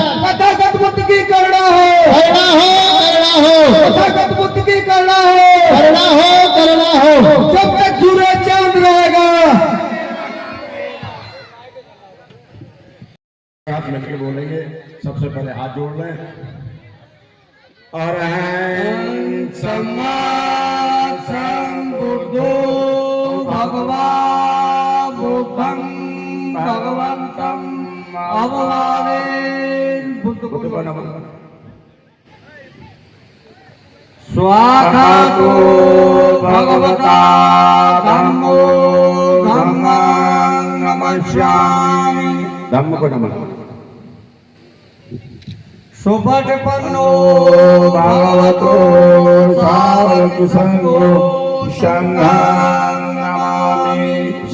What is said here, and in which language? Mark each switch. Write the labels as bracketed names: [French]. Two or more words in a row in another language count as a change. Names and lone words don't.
[Hindi] तथागत बुद्ध की करुणा हो, करुणा हो, करुणा हो। तथागत बुद्ध की करुणा हो, करुणा हो, करुणा हो। जब तक सूरज चांद रहेगा। आप मिलकर बोलेंगे। सबसे पहले हाथ जोड़ लें। [Pali] अरहं सम्मा संबुद्धो भगवान बुद्धं भगवन्तं अवमानेन [Hindi] बुद्ध को नमः। [Pali] स्वागतो भगवता धम्मो धम्मं नमस्यामि। [Hindi] धम्म को नमः। [Pali] सुपटिपन्नो भगवतो साधु संघो संघं नमामि।